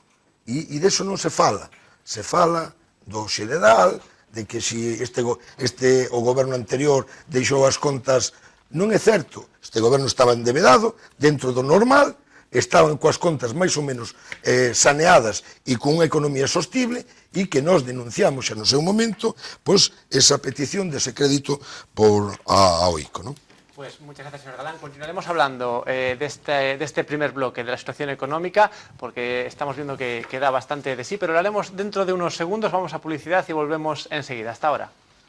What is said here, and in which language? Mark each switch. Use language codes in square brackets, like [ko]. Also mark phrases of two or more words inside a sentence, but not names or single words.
[gl] E deso non se fala do xeneral, de que se o goberno anterior deixou as contas. Non é certo, este goberno estaba endevedado dentro do normal, estaban coas contas máis ou menos saneadas e con unha economía sostible, e que nós denunciamos xa no seu momento pois esa petición dese crédito por a ICO, non? [es] Pues muchas gracias, señor Galán. Continuaremos hablando de este primer bloque de la situación económica, porque estamos viendo que da bastante de sí, pero lo haremos dentro de unos segundos. Vamos a publicidad y volvemos enseguida. Hasta ahora.